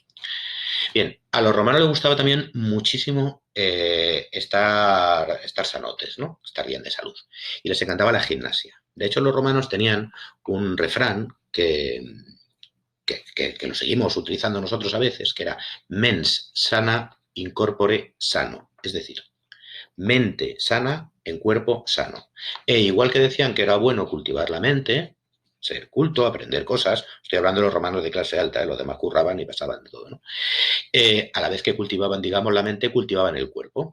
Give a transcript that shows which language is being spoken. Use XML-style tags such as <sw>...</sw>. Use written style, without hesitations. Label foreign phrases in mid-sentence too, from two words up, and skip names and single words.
<es>Bien, a los romanos les gustaba también muchísimo estar sanotes, ¿no? Estar bien de salud. Y les encantaba la gimnasia. De hecho, los romanos tenían un refrán que lo seguimos utilizando nosotros a veces, que era</es> <la>mens sana in corpore sano.</la> <es>Es decir, mente sana en cuerpo sano. E igual que decían que era bueno cultivar la mente, ser culto, aprender cosas, estoy hablando de los romanos de clase alta, los demás curraban y pasaban de todo, ¿no? A la vez que cultivaban, digamos, la mente, cultivaban el cuerpo.</es>